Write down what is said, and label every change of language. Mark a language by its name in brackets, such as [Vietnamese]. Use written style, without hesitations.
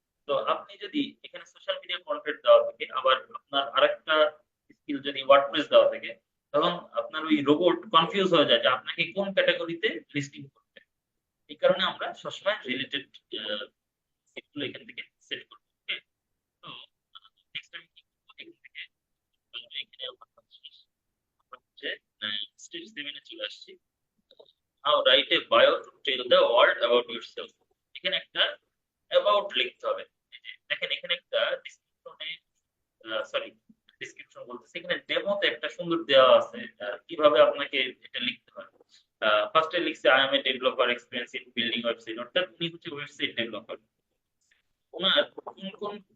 [Bangla] তো আপনি যদি এখানে সোশ্যাল মিডিয়া কন্টেন্ট দেওয়া থাকে, আবার আপনার আরেকটা স্কিল যদি ওয়ার্ডপ্রেস দেওয়া থাকে, তখন আপনার ওই রোবট কনফিউজ হয়ে যায় যে আপনাকে কোন ক্যাটাগরিতে লিস্টিং করতে। এই কারণে আমরা সবসময় রিলেটেড সেটগুলো এখান থেকে সেট করবো। ওকে, তো নেক্সট আমি কি করবো, এখান থেকে এখানে আমার কাজ শেষ। আমরা হচ্ছে স্টেজ 7 এ চলে আসছি। [English] Now write a bio to tell the world about yourself. [Bangla] এখানে একটা অ্যাবাউট লিখতে হবে। এই যে দেখেন এখানে একটা ডিসক্রিপশনে, সরি ডিসক্রিপশন বলতেছি, এখানে ডেমোতে একটা সুন্দর দেওয়া আছে কিভাবে আপনাকে এটা লিখতে হয়। ফার্স্টে লিখছে [English] I am a developer experience in building website, [Bangla] অর্থাৎ উনি হচ্ছে ওয়েবসাইট ডেভেলপার। ওনার কোন কোন